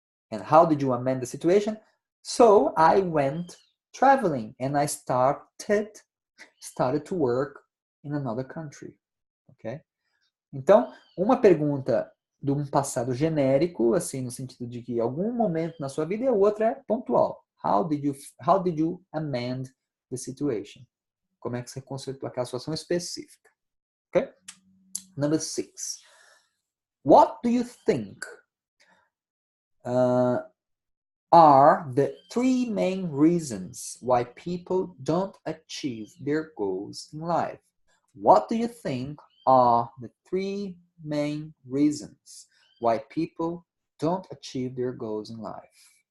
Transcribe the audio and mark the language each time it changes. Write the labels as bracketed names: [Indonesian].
[English] And how did you amend the situation? So I went traveling and I started to work in another country. Okay? [Portuguese] Então, uma pergunta de um passado genérico, assim, no sentido de que algum momento na sua vida, e a outra é pontual. [English] How did you amend the situation? [Portuguese] Como é que você consertou aquela situação específica? [English] Okay? Number 6. What do you think are the 3 main reasons why people don't achieve their goals in life? What do you think are the 3 main reasons why people don't achieve their goals in life?